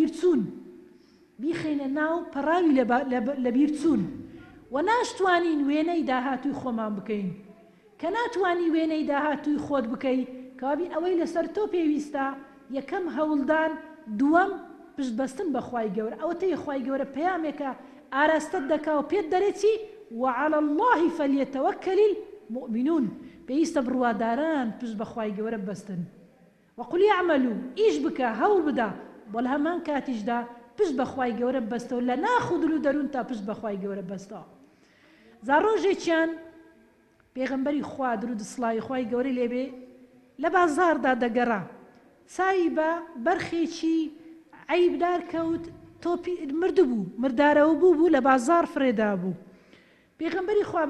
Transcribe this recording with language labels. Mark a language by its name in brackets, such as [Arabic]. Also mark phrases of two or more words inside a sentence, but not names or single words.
[Central Kurdish] لە بیرچوون و ناشتوانین وێنەی داهاتووی خۆمان بکەین کە ناتوانی وێنەی داهاتووی خۆت بکەی کەوابی ئەوەی لەسەر تۆ پێویستە یەکەم هەوڵدان دووەم پشتبەستن بە خوای گەورە ئەوە تەی خوای گەورە پەیامێکە ئاراستت دەکا و پێت دەرێتی [Arabic] وعلى الله فليتوكل المؤمنون [Central Kurdish] پێویستە بڕواداران پشت بە خوای گەورە بەستن [Arabic] وقل يعملوا [Central Kurdish] ئیش بکە هەوڵ بدە بۆ لە هەمان کاتیشدا پشت بە خوای گەورە بەستەوە لە ناخودل و دەروون تا پشت بە خوای گەورە بەستەوە جا ڕۆژێکیان پێغەمبەری خوا درود و سڵاوی خوای گەورەی لێبێ لە بازاردا دەگەڕا چاوی بە بەرخێکی عەیبدار کەوت مردبوو مردارەوە بوو لە بازار فرێدا بوو پێغەمبەری خوا